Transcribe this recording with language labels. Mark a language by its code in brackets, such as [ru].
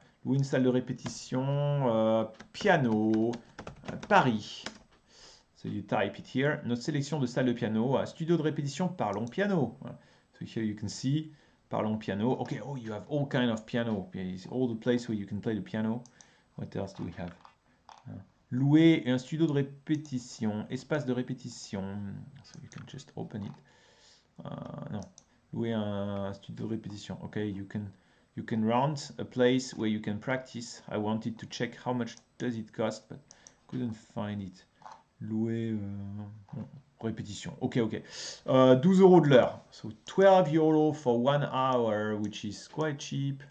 [fr] Louer une salle de répétition, piano, Paris. [en] So you type it here. [fr] Notre sélection de salles de piano, studio de répétition, parlons piano. [en] Voilà. So here you can see, [fr] parlons piano. [en] Okay, oh, you have all kind of piano. It's all the place where you can play the piano. What else do we have? [fr] Louer un studio de répétition, espace de répétition. [en] So you can just open it. [fr] Non, louer un studio de répétition. [en] Okay, you can rent a place where you can practice. I wanted to check how much does it cost, but couldn't find it. [fr] Louer répétition. Ok. 12 € de l'heure. [en] So 12 € for 1 hour, which is quite cheap.